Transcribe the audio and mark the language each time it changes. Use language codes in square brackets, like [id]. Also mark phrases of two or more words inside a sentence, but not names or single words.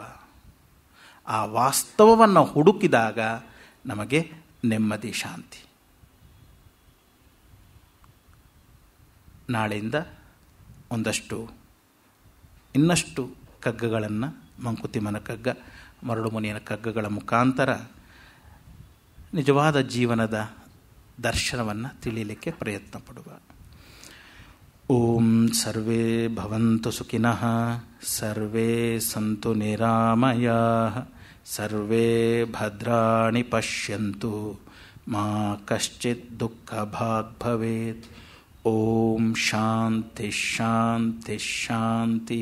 [kn] ಆ ವಾಸ್ತವವನ್ನು ಹುಡುಕಿದಾಗ ನಮಗೆ ನೆಮ್ಮದಿ, ಶಾಂತಿ. ನಾಳೆಯಿಂದ ಇನ್ನಷ್ಟು ಕಗ್ಗಗಳನ್ನು, ಮಂಕುತಿಮ್ಮನ ಕಗ್ಗ, ಮರಳು ಮುನಿಯನ ಕಗ್ಗಗಳ ಮುಖಾಂತರ ನಿಜವಾದ ಜೀವನದ ದರ್ಶನವನ್ನು ತಿಳಿಯಲಿಕ್ಕೆ ಪ್ರಯತ್ನ ಪಡುವ. [sa] ಓಂ ಸರ್ವೇ ಭವಂತು ಸುಖಿನಃ, ಸರ್ವೇ ಸಂತು ನಿರಾಮಯಾಃ, ಸರ್ವೇ ಭದ್ರಾಣಿ ಪಶ್ಯಂತು, ಮಾ ಕಶ್ಚಿತ್ ದುಃಖಭಾಗ್ ಭವೇತ್. ಓಂ ಶಾಂತಿ ಶಾಂತಿ ಶಾಂತಿ.